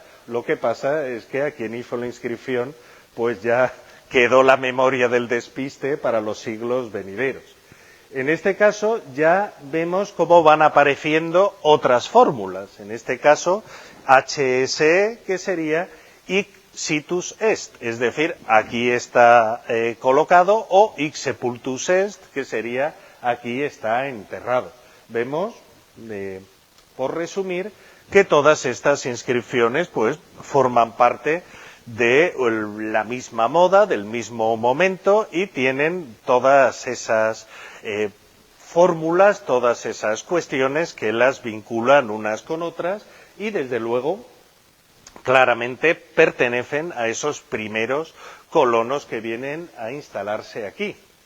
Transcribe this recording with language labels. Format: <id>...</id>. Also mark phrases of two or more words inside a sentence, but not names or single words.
<es>Lo que pasa es que a quien hizo la inscripción pues ya quedó la memoria del despiste para los siglos venideros. En este caso ya vemos cómo van apareciendo otras fórmulas. En este caso HSE, que sería</es> <la>hic situs est,</la> <es>es decir, aquí está colocado, o</es> <la>hic sepultus est,</la> <es>que sería aquí está enterrado. Vemos, por resumir, que todas estas inscripciones pues forman parte de la misma moda, del mismo momento, y tienen todas esas fórmulas, todas esas cuestiones que las vinculan unas con otras y desde luego claramente pertenecen a esos primeros colonos que vienen a instalarse aquí.</es>